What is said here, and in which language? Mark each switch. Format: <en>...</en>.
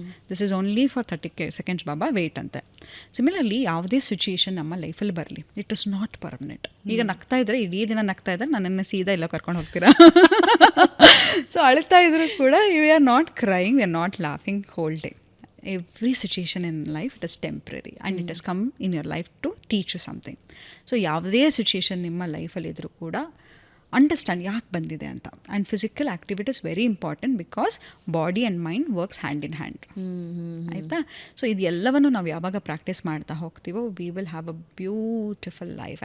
<en>This is only for 30 seconds ಬಾಬಾ wait ಅಂತ. Similarly</en> <kn>ಯಾವುದೇ situation ನಮ್ಮ ಲೈಫಲ್ಲಿ ಬರಲಿ,</kn> <en>It is not permanent.</en> <kn>ಈಗ ನಗ್ತಾ ಇದ್ರೆ, ಇಡೀ ದಿನ ನಗ್ತಾ ಇದ್ದರೆ ನನ್ನನ್ನು ಸೀದಾ ಎಲ್ಲ ಕರ್ಕೊಂಡು ಹೋಗ್ತೀರಾ? ಸೊ ಅಳ್ತಾ ಇದ್ರು ಕೂಡ</kn> <en>You are not crying, we are not laughing whole day. Every situation in life, it is temporary and it has come in your life to teach you something.</en> <kn>So ಯಾವುದೇ ಸಿಚುಯೇಷನ್ ನಿಮ್ಮ ಲೈಫಲ್ಲಿ ಇದ್ರೂ ಕೂಡ understand ಯಾಕೆ ಬಂದಿದೆ ಅಂತ.</kn> <en>And physical activity is very important because body and mind works hand in hand. ಆಯಿತಾ?</en> <kn>So ಇದೆಲ್ಲವನ್ನು ನಾವು ಯಾವಾಗ ಪ್ರಾಕ್ಟೀಸ್ ಮಾಡ್ತಾ ಹೋಗ್ತೀವೋ</kn> <en>We will have a beautiful life.</en>